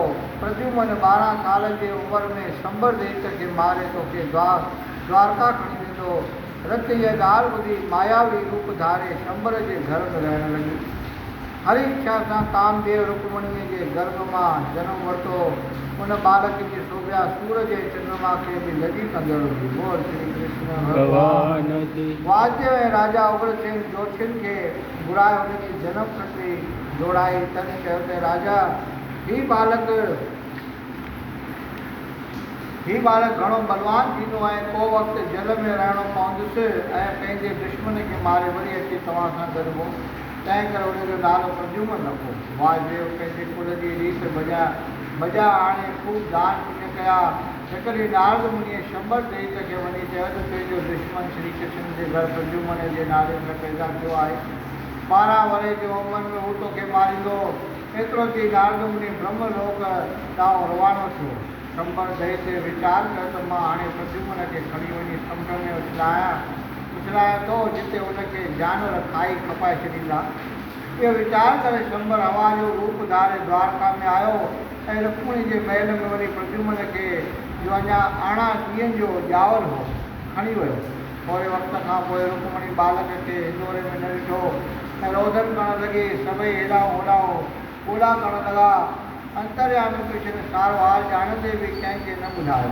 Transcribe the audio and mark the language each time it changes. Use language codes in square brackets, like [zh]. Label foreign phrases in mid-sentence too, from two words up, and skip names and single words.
[sd] प्रद्युम्न 12 साल जी उमिरि में संबर दैत खे मारे तोखे द्वारका खणी वेंदो। रत इहा ॻाल्हि ॿुधी मायावी रूप धारे शंबर जे घर में रहण लॻी। हर इच्छा सां कामदेव रुक्मणीअ जे गर्भ मां जनम वरितो। उन बालक जी शोभा सूरज ऐं चंद्रमा खे बि लॻी कंदड़ हुई। बोल श्री कृष्ण भगवान की। वासुदेव ऐं राजा उग्रसेन जोतिषियुनि खे घुराए हुनजी जनम खटी जोड़ाई। तॾहिं चयो त राजा ही बालक घणो बलवान थींदो ऐं को वक़्तु जल में रहणो पवंदुसि ऐं पंहिंजे दुश्मन खे मारे वरी अची तव्हां सां गॾिबो। तंहिं करे हुनजो नालो प्रद्युम्न रखो। वासुदेव पंहिंजे कुल जी रीत बजा आणे ख़ूब दान पुण्य कया। हिकु ॾींहुं नारद मुनीअ शंबर दैत खे वञी चयो त तुंहिंजो दुश्मन श्री कृष्ण जे घर प्रद्युम्न जे नाले सां पैदा थियो आहे। 12 वरे जी उमिरि में हू तोखे मारींदो। एतिरो थी नारद मुनी ब्रह्मलोक ॾांहुं रवानो थियो। शंबर दैत वीचार कयो त मां हाणे प्रद्युम्न खे खणी वञी समुंड में उछलायां थो, जिते हुनखे जानवर खाई खपाए छॾींदा। इहो वीचार करे शंबर हवा जो रूप धारे द्वारका में आयो ऐं रुक्मणी जे महल में वञी प्रद्युम्न खे जो अञा 18 ॾींहंनि जो ॼावल हो खणी वियो। थोरे वक़्त खां पोइ रुक्मणी बालक खे हिंदोरे में न ॾिठो ऐं रोदन करणु लॻी। सभई हेॾां होॾां ॻोल्हा करणु लॻा। अंतर्यामी कृष्ण सारो हाल ॼाणंदे बि कंहिंखे न ॿुधायो।